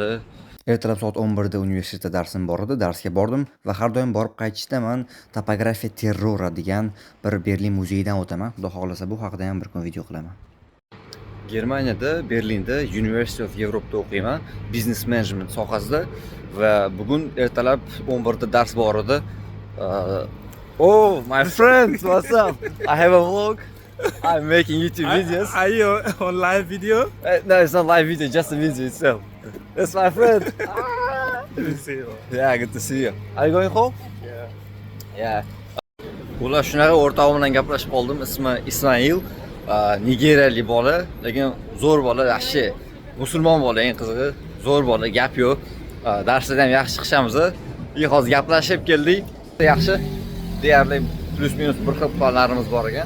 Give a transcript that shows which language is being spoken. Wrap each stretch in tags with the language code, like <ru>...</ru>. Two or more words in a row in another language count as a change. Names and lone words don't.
<uz>Ertalab soat 11 da universitetda darsim bor edi, darsga bordim va har doim borib qaytishda men topografiya terrora degan bir Berlin muzeyidan o'taman. Xudo xohlasa bu haqida ham bir kun video qilaman. Germaniyada, Berlinda University of Europe'da o'qiyman,</uz> <en>business management</en> <uz>sohasida va bugun ertalab 11 da dars bor edi.</uz> <en>Oh, my friends, what's up? I have a vlog. I'm making YouTube videos. Are you on live video? No, it's not live video, just the video itself. That's my friend. Good to see you. Yeah, good to see you. Are you going home? Yeah. Yeah.</en> <uz>Ular shunaqa o'rtog'im bilan gaplashib qoldim. Ismi Ismoil. Nigeriyalik bola, lekin zo'r bola, yaxshi. Musulmon bola, eng qizig'i. Zo'r bola, gap yo'q. Darsda ham yaxshi chiqishamiz. Hozir gaplashib keldik. Yaxshi. Deyarli plus minus bir xil planlarimiz bor ekan.</uz>